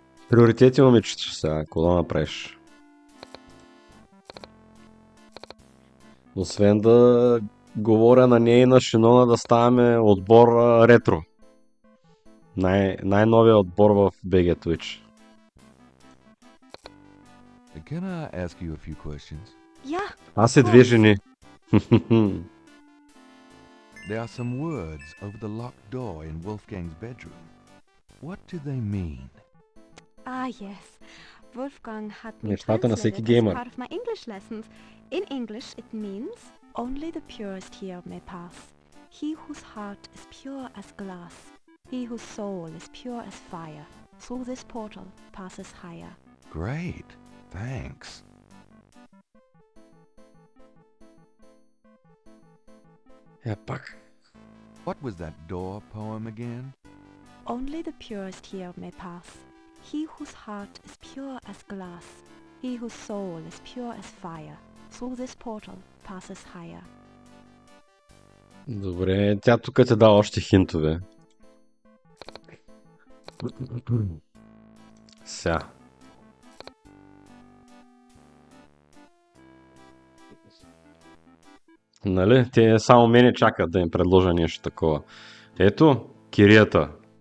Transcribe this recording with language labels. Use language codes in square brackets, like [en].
[bg] Приоритети, момичето, сега. Какво да направиш? Освен да говоря на нея и на Шинона да ставаме отбор ретро. Най-новия отбор в BG Twitch. [en] Can I ask you a few questions? Yeah. [bg] Аз и две жени. [en] There are some words over the locked door in Wolfgang's bedroom. What do they mean? Ah, yes. Wolfgang had me [bg] Нещата на всеки [en] translated as [bg] геймър. [en] part of my English lessons. In English it means, only the purest here may pass. He whose heart is pure as glass. He whose soul is pure as fire, through this portal passes higher. Great. Thanks. [bg] Пак. [en] What was that door poem again? Only the purest here may pass. He whose heart is pure as glass, he whose soul is pure as fire, through this portal passes higher. [bg] Добре, тя тук ти дава още хинтове. Ся. Нали? Те само мене чакат да им предложа нещо такова. Ето, кирията.